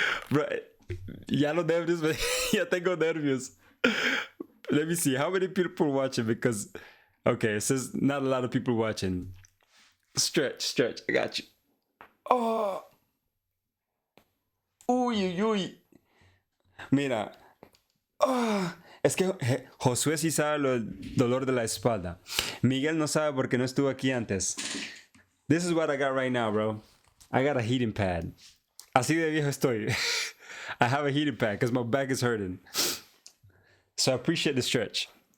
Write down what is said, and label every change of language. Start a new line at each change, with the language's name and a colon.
Spanish: Bro, ya los nervios, ya tengo nervios.
English: Let me see, how many people watching? Because, okay, it says not a lot of people watching. Stretch, I got you. Oh. Uy. Mira. Oh.
Spanish: Es que Josué sí sabe el dolor de la espalda. Miguel no sabe porque no estuvo aquí antes.
English: This is what I got right now, bro. I got a heating pad.
Spanish: Así de viejo estoy.
English: I have a heating pad because my back is hurting. So I appreciate the stretch.